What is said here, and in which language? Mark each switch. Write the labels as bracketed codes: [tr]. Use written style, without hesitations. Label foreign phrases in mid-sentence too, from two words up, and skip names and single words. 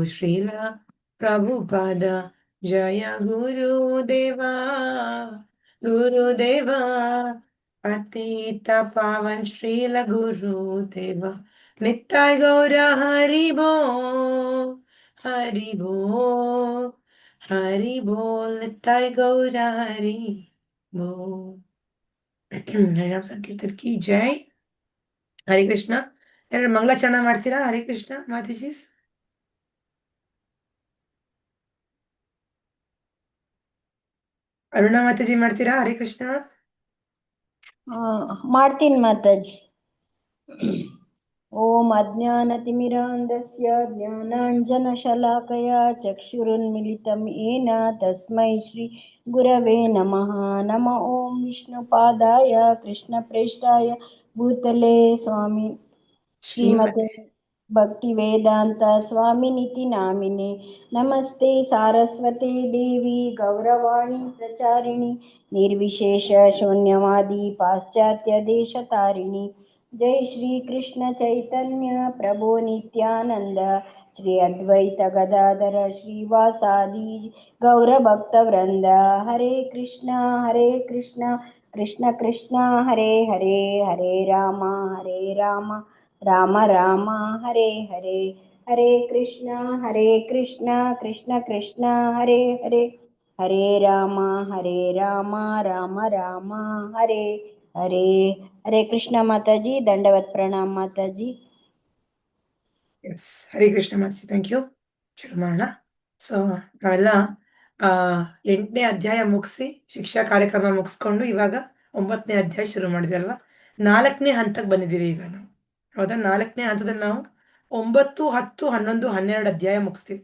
[bn] শ্রীল প্রভুপাদ, জয় গুরু দেব, গুরু দেব, পতিত পাবন শ্রীল গুরু দেব, নিতাই গৌর হরিবো, হরিবো, হরিবো, নিতাই গৌর হরিবো. [hi] हरिनाम संकीर्तन की जय. ಹರಿ ಕೃಷ್ಣ. [kn] ಎರಡು ಮಂಗಳಾಚರಣ ಮಾಡ್ತೀರಾ? ಹರಿ ಕೃಷ್ಣ ಮಾತಾಜೀಸ್. ಅರುಣಾ ಮಾತಾಜಿ ಮಾಡ್ತೀರಾ? ಹರಿ ಕೃಷ್ಣ. ಮಾಡ್ತೀನಿ ಮಾತಾಜಿ. [sa] ಓಂ ಅಜ್ಞಾನತಿಮಿರಾಂಧಸ್ಯ ಜ್ಞಾನಾಂಜನಶಲಾಕಯಾ ಚಕ್ಷುರುನ್ಮಿಲಿತಂ ಯೇನ ತಸ್ಮೈ ಶ್ರೀ ಗುರವೇ ನಮಃ. ನಮಃ ಓಂ ವಿಷ್ಣುಪಾದಾಯ ಕೃಷ್ಣಪ್ರೇಷ್ಠಾಯ ಭೂತಲೆ ಸ್ವಾಮಿ ಶ್ರೀಮತೆ ಭಕ್ತಿ ವೇದಾಂತ ಸ್ವಾಮಿನಿತಿ ನಾಮಿನೆ. ನಮಸ್ತೆ ಸಾರಸ್ವತೆ ದೇವಿ ಗೌರವಾಣಿ ಪ್ರಚಾರಿಣಿ ನಿರ್ವಿಶೇಷ ಶೂನ್ಯವಾದಿ ಪಾಶ್ಚಾತ್ಯ ದೇಶ ತಾರಿಣಿ. ಜೈ ಶ್ರೀ ಕೃಷ್ಣ ಚೈತನ್ಯ ಪ್ರಭು ನಿತ್ಯಾನಂದ ಶ್ರೀ ಅದ್ವೈತ ಗದಾಧರ ಶ್ರೀವಾಸಾದಿ ಗೌರ ಭಕ್ತ ವೃಂದ. ಹರೇ ಕೃಷ್ಣ ಕೃಷ್ಣ ಕೃಷ್ಣ ಹರೇ ಹರೇ, ಹರೇ ರಾಮ ರಾಮ ರಾಮ ಹರೇ ಹರೇ. ಹರೇ ಕೃಷ್ಣ ಕೃಷ್ಣ ಕೃಷ್ಣ ಹರೇ ಹರೇ, ಹರೇ ರಾಮ ರಾಮ ರಾಮ ಹರೇ ಹರೇ. [kn] ಹರೇ ಕೃಷ್ಣ ಮಾತಾಜಿ, [hi] दंडवत प्रणाम [kn] ಮಾತಾಜಿ. ಎಸ್, ಹರಿ ಕೃಷ್ಣ ಮಾತಾಜಿ, [en] thank you. [kn] ಶುರು ಮಾಡೋಣ. ಸೊ ನಾವೆಲ್ಲ 8ನೇ ಅಧ್ಯಾಯ ಮುಗಿಸಿ ಶಿಕ್ಷಾ ಕಾರ್ಯಕ್ರಮ ಮುಗಿಸ್ಕೊಂಡು ಇವಾಗ 9ನೇ ಅಧ್ಯಾಯ ಶುರು ಮಾಡಿದ್ವಿ ಅಲ್ವಾ? 4ನೇ ಹಂತಕ್ಕೆ ಬಂದಿದ್ದೀವಿ ಈಗ ನಾವು. ಹೌದಾ? 4ನೇ ಹಂತದಲ್ಲಿ ನಾವು 9, 10, 11, 12 ಅಧ್ಯಾಯ ಮುಗಿಸ್ತೀವಿ.